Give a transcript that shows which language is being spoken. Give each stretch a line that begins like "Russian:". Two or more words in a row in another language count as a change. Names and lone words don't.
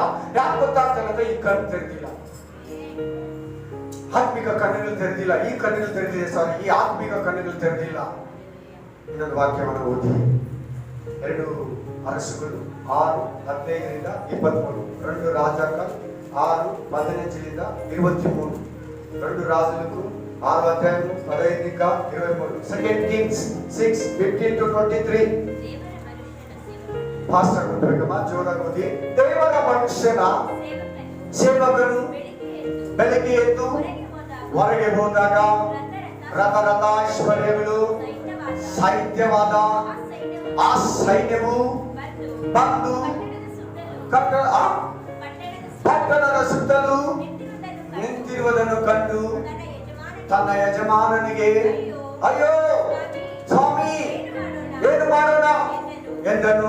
Kannada: ಯಾಕೆ ಗೊತ್ತಾಗ್ತಾ ಇಲ್ಲ ಅಂದ್ರೆ ಈ ಕಣ್ಣು ತೆರೆದಿಲ್ಲ, ಆತ್ಮಿಕ ಕಣ್ಣುಗಳು ತೆರೆದಿಲ್ಲ. ಈ ಕಣ್ಣುಗಳು ತೆರೆದಿದೆ, ಸಾರಿ, ಈ ಆತ್ಮಿಕ ಕಣ್ಣುಗಳು ತೆರೆದಿಲ್ಲ. ಇನ್ನೊಂದು ವಾಕ್ಯವನ್ನು ಓದಿ, 2 ಅರಸುಗಳು 6:15-23, 2 ರಾಜಾಕ 6:15-23.
Telugu: 2 రాజులకు 6వ అధ్యాయం 15 ఇంకా 23.
English: 2 Kings 6:15-23.
Kannada: ಪಾಸ್ಟರ್ ಉತ್ತರಗಮ ಜೋರಾಗೋದಿ. ದೇವರ ಮನುಷ್ಯನ ಸೇವಕನು ಬೆಳಗ್ಗೆ ಎದ್ದು ಹೊರಗೆ ಹೋದಾಗ ರಥರಥಾಶ್ವರ್ಯಗಳು ಸಾಹಿತ್ಯವಾದ ಆ ಸೈನ್ಯವು ಬಂದು ಪಟ್ಟಣದ ಸುತ್ತಲೂ ನಿಂತಿರುವುದನ್ನು ಕಂಡು ತನ್ನ ಯಜಮಾನನಿಗೆ, ಅಯ್ಯೋ ಸ್ವಾಮಿ, ಏನು ಮಾಡೋಣ ಎಂದನು.